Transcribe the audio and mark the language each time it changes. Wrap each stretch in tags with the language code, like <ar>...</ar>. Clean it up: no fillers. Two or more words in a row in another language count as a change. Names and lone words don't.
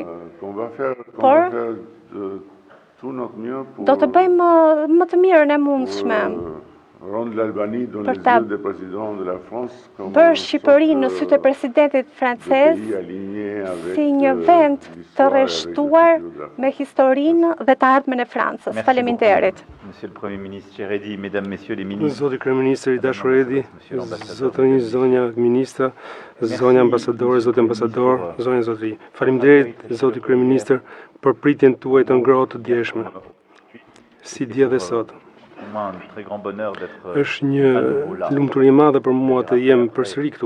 <sq>Por do të bëjmë më të mirën e mundshme për ta bërë Shqipërinë në sytë e presidentit francez si një vend të rreshtuar me historinë dhe të ardhmen e Francës. Faleminderit.</sq> <fr>Monsieur le Premier ministre, cher Edi, mesdames, messieurs les ministres.</fr> <sq>Zoti kryeministër i dashur Edi, zotërinj, zonja ministra, zonja ambasadore, zoti ambasador, zonja zotëri. Faleminderit zoti kryeministër për pritjen tuaj të ngrohtë të djeshme. Si dje dhe sot. Është një lumturi e madhe për mua të jem përsëri këtu.</sq>